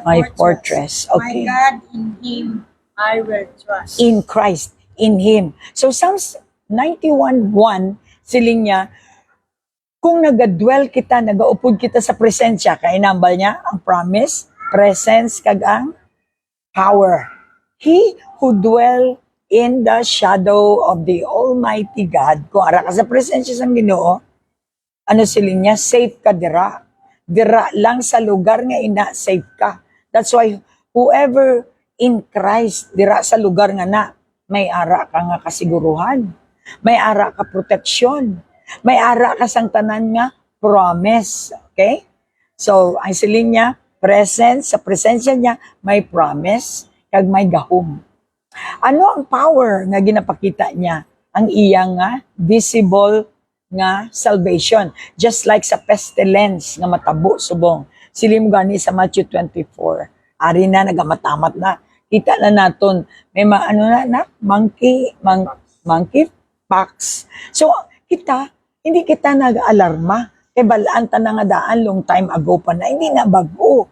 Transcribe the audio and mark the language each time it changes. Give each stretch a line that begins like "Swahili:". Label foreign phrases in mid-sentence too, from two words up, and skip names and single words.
English: My fortress. fortress. Okay. My God, in Him I will trust. In Christ, in Him. So Psalms 91:1,
Hiligaynon: siling niya, kung nagadwell kita, nagaupod kita sa presensya, kaya nambal niya, ang
English: promise, presence,
Hiligaynon: kag ang power.
English: He who dwell in the shadow of the Almighty God,
Hiligaynon: kung ara ka sa presensya sang Ginoo, ano siling niya, safe ka dira. Dira lang sa lugar nga ina, safe ka.
English: That's why, whoever in Christ,
Hiligaynon: dira sa lugar nga na, may ara ka nga kasiguruhan. May ara ka proteksyon. May ara ka sang tanan nga promise. Okay? So, ang siling niya, presence, sa presensya niya, may promise, kag may gahom. Ano ang power nga ginapakita niya? Ang iyang nga visible nga salvation.
English: Just like
Hiligaynon: sa pestilence nga matabo subong. Silim gani sa Matthew 24. Ari na, nagamatamat na. Kita na naton, may monkey pox. So, hindi kita nag-alarma. Kay balaan ta na nga daan,
English: long time ago
Hiligaynon: pa na, hindi na bago.